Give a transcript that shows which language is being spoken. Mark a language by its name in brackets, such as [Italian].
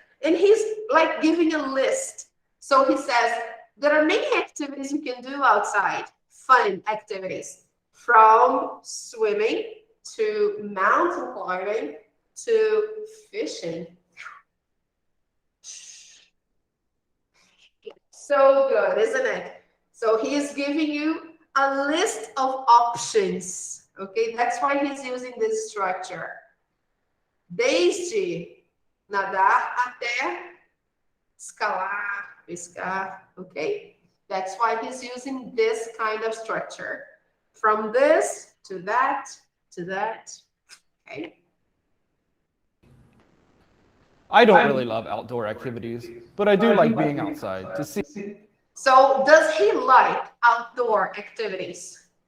[English] And he's like giving a list. So he says, there are many activities you can do outside, fun activities, from swimming to mountain climbing to fishing. So good, isn't it? So he is giving you a list of options. Okay, that's why he's using this structure. [Portuguese] Desde nadar até escalar, pescar, okay? [English] That's why he's using this kind of structure. From this to that, okay? I don't really love outdoor activities, but I do like being outside to see. So does he like outdoor activities?